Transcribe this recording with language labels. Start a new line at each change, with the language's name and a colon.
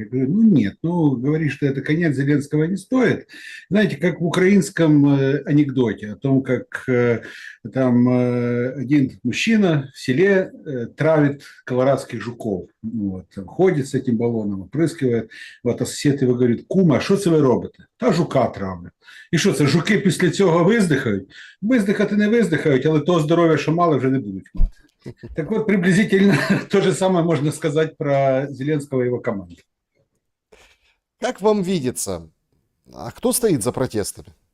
Russian: Я говорю: ну нет, ну говорить, что это конец Зеленского не стоит. Знаете, как в украинском анекдоте о том, как там один мужчина в селе травит колорадских жуков. Вот, ходит с этим баллоном, опрыскивает.
Ukrainian: Вот, а сусід його говорить: кума, що це ви робите? Та жука травлять. І що це, жуки після цього виздихають? Виздихати не виздихають, але того здоров'я, що мали, вже не будуть мати.
Russian: Так вот, приблизительно то же самое можно сказать про Зеленского и его команду. Как вам видится, а кто стоит за протестами?